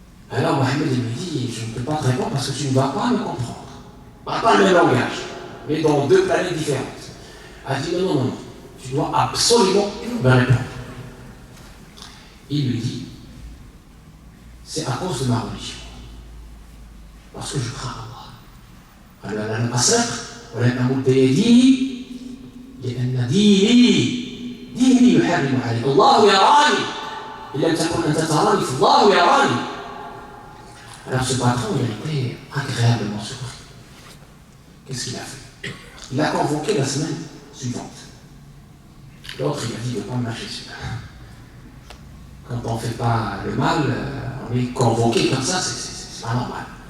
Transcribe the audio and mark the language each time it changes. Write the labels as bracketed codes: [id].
[fr] Alors Mohamed lui dit, je ne peux pas te répondre parce que tu ne vas pas me comprendre. Pas le même langage, mais dans 2 planètes différentes. Elle dit non, tu dois absolument me répondre. Il lui dit, c'est à cause de ma religion. Parce que je crains Allah. [ar] Alors أنا لم أسرق ولم أمد يدي لأن ديني يحرم علي الله يراني إن لم تكن أنت تراني فالله يراني. [fr] Alors ce patron, il a été agréablement surpris. Qu'est-ce qu'il a fait? Il l'a convoqué la semaine suivante. L'autre, il a dit, il ne veut pas me lâcher celui-là. Quand on ne fait pas le mal, on est convoqué comme ça, c'est pas normal.